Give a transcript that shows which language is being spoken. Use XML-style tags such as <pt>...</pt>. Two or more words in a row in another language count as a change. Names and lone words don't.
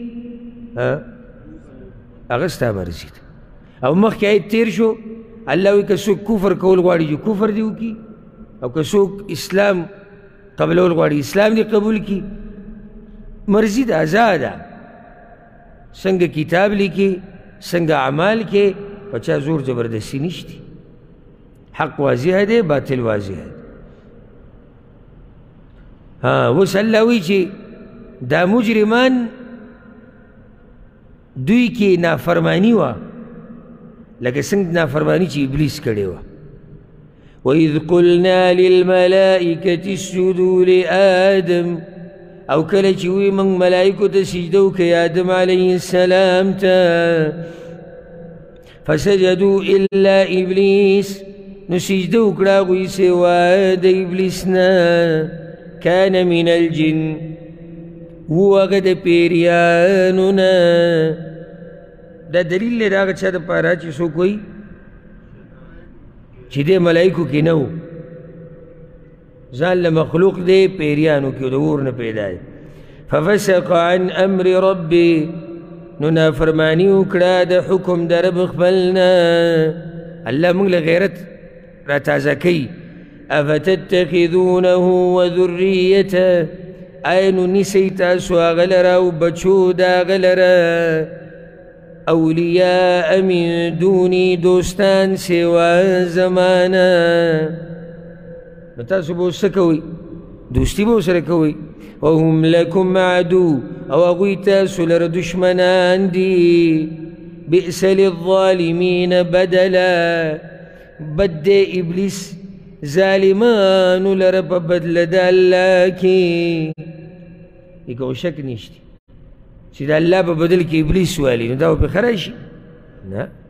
<ps>هغه ستا مرضي ده او مخکې آیت تېر شو الله وایي که څوک کفر کول غواړي چې کفر دې وکړي او که څوک اسلام قبلول غواړي اسلام دې قبول کړي مرضي ده ازاده څنګه کتاب لیکي څنګه اعمال کې په چا زور زبردستي نشتی حق واضح دی باطل واضح دی اوس الله وایي چې دا مجرمان دوی کې نافرمانی وه لکه څنګه نافرمانی چې ابلیس کړې وه</ps> <ar>وإذ قلنا للملائكة اسجدوا لآدم</ar> <ps>او کله چې وی موږ ملایکو ته سجده وکړئ آدم</ps> <ar>علیه السلام</ar> <ps>ته</ps> <ar>فسجدوا الا ابلیس</ar> <ps>نو سجده وکړه هغوی سوا د ابلیس نه</ps> <ar>کان من الجن</ar> <ps>و هغه د پیریانو نه دا دلیل دی د هغه چا دپاره چې څوک وایي چې دی ملایکو کې نه و ځان له مخلوق دی پیریانو کې د اور نه پیدا دی</ps> <ar>ففسق عن امر ربي</ar> <ps>نو نافرماني وکړه د حکم د رب خپل نه الله موږ له غیرت را تازه کوي</ps> <ar>افتتخذونه وذريته</ar> <ps>آیا نو نیسئ تاسو هغه لره او بچو د هغه لره</ps> <ar>اولیاء من دوني</ar> <ps>دوستان سوا زمانه نو تاسو به اوس څه کوئ دوستي به ورسره کوئ</ps> <ar>وهم لکم عدو</ar> <ps>او هغوی تاسو لره دشمنان دي</ps> <ar>بئس للظالمین بدلا</ar> <ps>بد دے ابلیس ظالمانو لره په بدله د الله کې یکو شک نشته چې د الله په بدل کې ابلیس والي نو دا به ښه راشي نه</ps>